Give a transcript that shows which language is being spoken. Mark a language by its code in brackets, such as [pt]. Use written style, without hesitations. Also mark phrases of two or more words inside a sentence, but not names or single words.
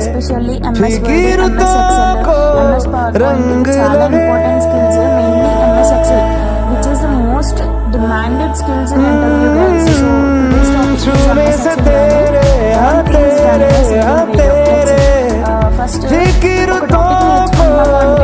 [te] ఎస్పెషల్లీ ఎంఎస్ వర్డ్, ఎంఎస్ ఎక్సెల్, ఎంఎస్ పవర్ పాయింట్ చాలా [en] important skills. mainly MS Excel which is the most demanded skills in interview guys. so today's topic is MS Excel. [te] ఫస్ట్ ఒక టాపిక్ నేర్చుకున్నాము అంటే